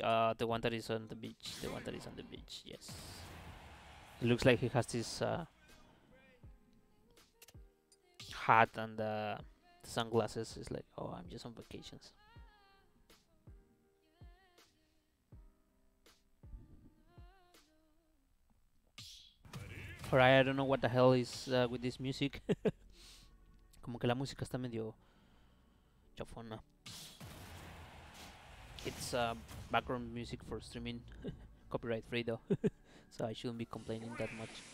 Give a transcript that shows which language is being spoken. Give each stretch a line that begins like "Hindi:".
English: the one that is on the beach. The one that is on the beach, yes. It looks like he has this hat and the sunglasses. It's like, oh, I'm just on vacations. Alright, I don't know what the hell is with this music.
Spanish: Como que la música está medio chafona.
English: It's background music for streaming. Copyright free though. So I shouldn't be complaining that much.